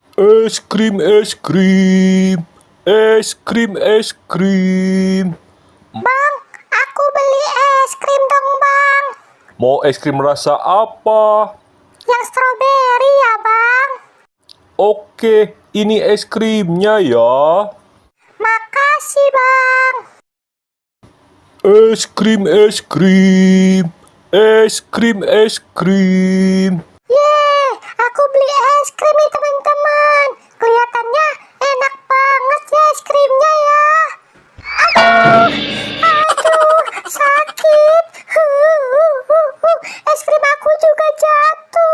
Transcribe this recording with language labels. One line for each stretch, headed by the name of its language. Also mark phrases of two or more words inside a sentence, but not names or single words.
Indonesian: Es krim, es krim. Es krim, es krim. Bang, aku beli es krim dong, Bang. Mau es krim rasa apa? Yang stroberi ya, Bang. Oke, ini es krimnya ya. Makasih, Bang. Es krim, es krim. Es krim, es krim. Yeay, aku beli es krim nih, teman-teman. Kelihatannya enak banget ya es krimnya ya. Aduh, sakit. Es krim aku juga jatuh.